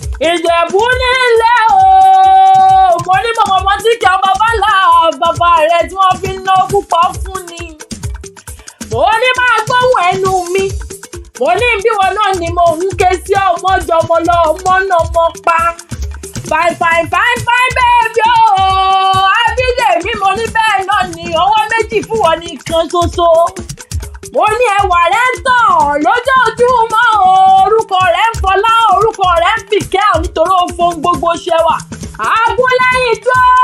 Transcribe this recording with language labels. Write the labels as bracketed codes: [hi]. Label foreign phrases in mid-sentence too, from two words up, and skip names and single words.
[yo] Ìjẹ̀bú nílé o, mo ní mọ̀mọ́ mọ́ tí kí ọmọ bá là bàbá rẹ tí wọ́n fi ń ná púpọ̀ fún ni. Mo ní máa gbóhùn ẹnu mi, mo ní bí wọn náà ni mo ń ké sí ọmọ jọmọ lọ, ọmọ náà mọ pa. [en] Fine, fine, fine, fine, baby o. [yo] Abídèmí, mo ní bẹ́ẹ̀ náà ni, ọwọ́ méjì fún wọn nìkan ṣoṣo. Mo ní ẹwà rẹ̀ ń tàn lójoojúmọ́ o. Orúkọ rẹ̀ ń fọlá, orúkọ rẹ̀ ń fìkẹ́, nítorí ó fohùn gbogbo ṣe wà. Agúnlẹ́yìn tó.